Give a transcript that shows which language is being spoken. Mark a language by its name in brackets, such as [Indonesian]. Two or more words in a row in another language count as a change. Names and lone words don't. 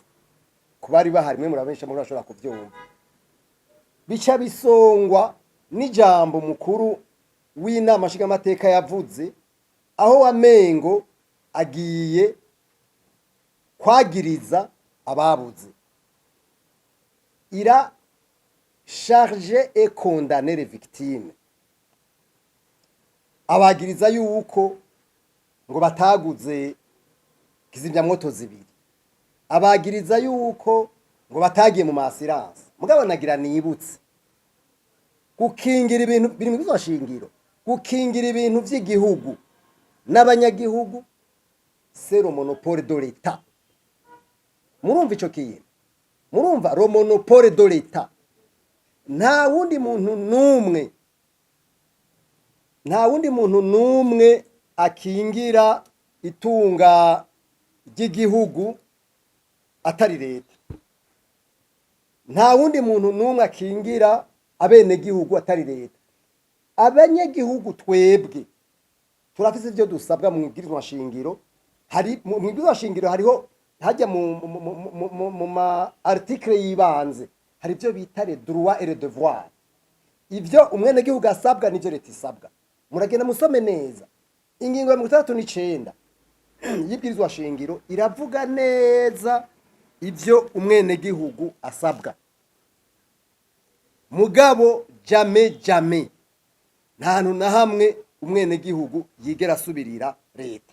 [Rundi] Kubari bahari mwe murabensha muri bashobora kuvyumva. Bica bisongwa n'ijambo mukuru w'inamashinga amateka yavuze, aho wamengo agiye kwagiriza ababuze. [French] Ira charge et condamner les victimes. [Rundi] Abagiriza yuko ngo bataguze kizimyamwoto zibiri, abagiriza yuko ngo batagiye mu masirance. Mugabo nagira nibutse gukingira ibintu biri mu bizashingiro, gukingira ibintu by'igihugu n'abanyagihugu, [French] c'est le monopole de l'État. [Rundi] Murumva ico kintu? Murumva [French] le monopole de l'État. [Rundi] Nta wundi muntu numwe akingira itunga ry'igihugu atari leta. Nta wundi muntu numwe akingira abene gihugu atari leta. Abanyagihugu twebwe turafise ivyo dusabwa mu ibwirizwa shingiro. Hari mu ibwirizwa shingiro hariho hajya mu ma article yibanze, hari ivyo bita [French] les droits et les devoirs. [Rundi] Ivyo umwene gihugu asabwa nivyo leta isabwa. Muragenda musome neza. Ingingo ya 39 y'ibwirizwa shingiro iravuga neza ivyo umwene gihugu asabwa. Mugabo jamais nta hantu na hamwe umwene gihugu yigera asubirira leta.